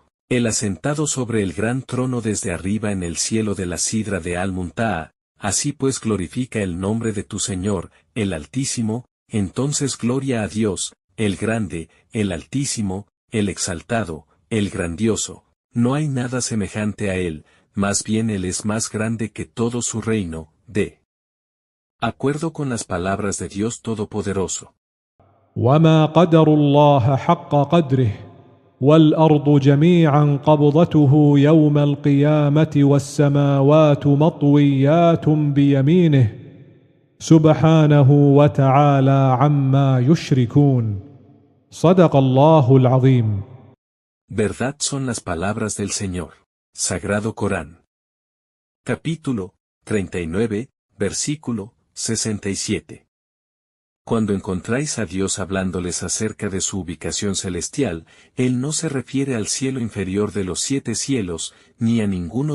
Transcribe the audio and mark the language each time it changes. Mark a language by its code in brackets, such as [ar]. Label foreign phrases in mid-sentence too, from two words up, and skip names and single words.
[es] El asentado sobre el gran trono desde arriba en el cielo de la sidra de Al-Muntaha, así pues glorifica el nombre de tu Señor, el Altísimo, entonces gloria a Dios, el Grande, el Altísimo, el Exaltado, el Grandioso, no hay nada semejante a Él, más bien Él es más grande que todo su reino, de acuerdo con las palabras de Dios Todopoderoso. [ar] وما قدروا الله حق قدره والأرض جميعا قبضته يوم القيامة والسماوات مطويات بيمينه سبحانه وتعالى عما يشركون صدق الله العظيم. [es] Verdad son las palabras del Señor. Sagrado Corán. Capítulo 39, versículo 67. Cuando encontráis a Dios hablándoles acerca de su ubicación celestial, Él no se refiere al cielo inferior de los 7 cielos, ni a ninguno